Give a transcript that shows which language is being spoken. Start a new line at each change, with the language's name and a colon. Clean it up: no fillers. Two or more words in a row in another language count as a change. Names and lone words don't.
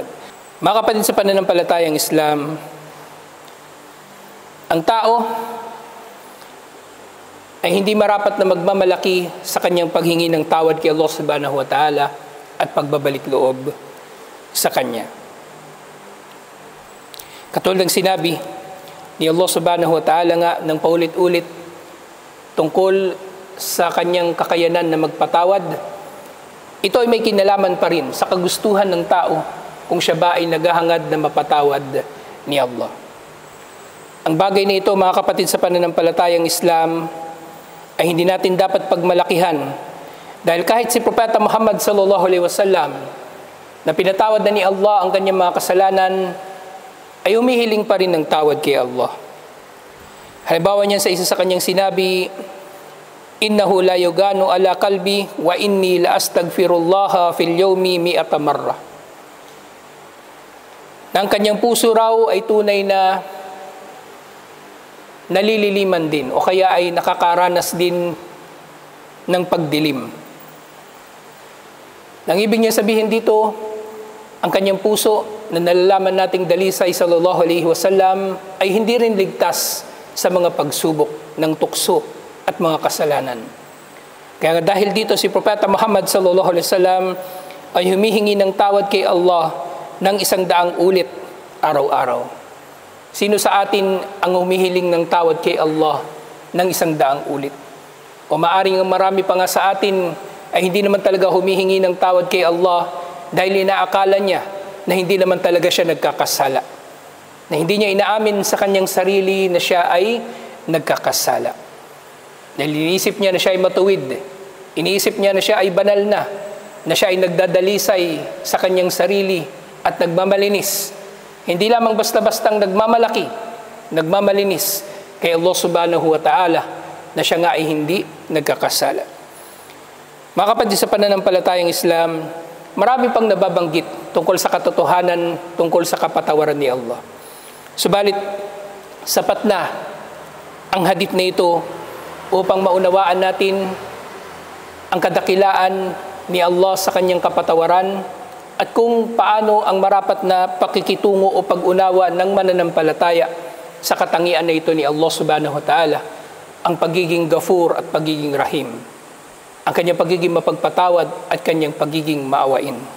Filipino: Mga kapatid sa pananampalatayang Islam, ang tao ay hindi marapat na magmamalaki sa kanyang paghingi ng tawad kay Allah
Arabic: سبحانه وتعالى
Filipino: at pagbabalik loob sa kanya. Katulad ng sinabi ni Allah
Arabic: سبحانه وتعالى
Filipino: nga ng paulit-ulit tungkol sa kanyang kakayanan na magpatawad, ito ay may kinalaman pa rin sa kagustuhan ng tao kung siya ba ay naghahangad na mapatawad ni Allah. Ang bagay na ito, mga kapatid sa pananampalatayang Islam, ay hindi natin dapat pagmalakihan, dahil kahit si Propeta Muhammad
Arabic: صلى الله عليه وسلم
Filipino: na pinatawad na ni Allah ang kanyang mga kasalanan, ay umihiling pa rin ng tawad kay Allah. Halimbawa niya sa isa sa kanyang sinabi,
Arabic: إنه ليغان على قلبي وإني لأستغفر الله في اليوم 100 مرة.
Filipino: Ang kanyang puso raw ay tunay na nalililiman din o kaya ay nakakaranas din ng pagdilim. Ang ibig niya sabihin dito, ang kanyang puso na nalalaman nating dalisay
Arabic: صلى الله عليه وسلم
Filipino: ay hindi rin ligtas sa mga pagsubok ng tukso at mga kasalanan. Kaya dahil dito si Propeta Muhammad
Arabic: صلى الله عليه وسلم
Filipino: ay humihingi ng tawad kay Allah ng 100 ulit araw-araw. Sino sa atin ang humihiling ng tawad kay Allah ng 100 ulit? O maaring marami pa nga sa atin ay hindi naman talaga humihingi ng tawad kay Allah dahil inaakala niya na hindi naman talaga siya nagkakasala. Na hindi niya inaamin sa kanyang sarili na siya ay nagkakasala. Dahil iniisip niya na siya ay matuwid. Iniisip niya na siya ay banal na siya ay nagdadalisay sa kanyang sarili at nagmamalinis. Hindi lamang basta-bastang nagmamalaki, nagmamalinis kay Allah
Arabic: سبحانه وتعالى
Filipino: na siya nga ay hindi nagkakasala. Mga kapatid, sa pananampalatayang Islam, marami pang nababanggit tungkol sa katotohanan, tungkol sa kapatawaran ni Allah. Subalit, sapat na ang hadith na ito upang maunawaan natin ang kadakilaan ni Allah sa kanyang kapatawaran at kung paano ang marapat na pakikitungo o pag-unawa ng mananampalataya sa katangian na ito ni Allah
Arabic: سبحانه وتعالى,
Filipino: ang pagiging Ghafur at pagiging Rahim, ang kanyang pagiging mapagpatawad at kanyang pagiging maawain.